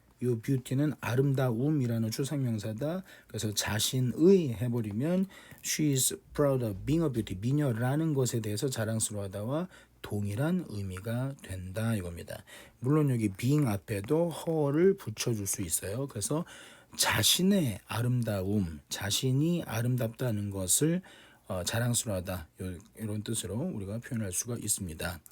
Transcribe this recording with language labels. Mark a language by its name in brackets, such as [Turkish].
[Korean] 이 beauty는 아름다움이라는 추상명사다. 그래서 자신의 해버리면 [English] she is proud of being a beauty. [Korean] 미녀라는 것에 대해서 자랑스러워하다와 동일한 의미가 된다 이겁니다. 물론 여기 being 앞에도 her를 붙여줄 수 있어요. 그래서 자신의 아름다움, 자신이 아름답다는 것을 자랑스러워하다 이런 뜻으로 우리가 표현할 수가 있습니다.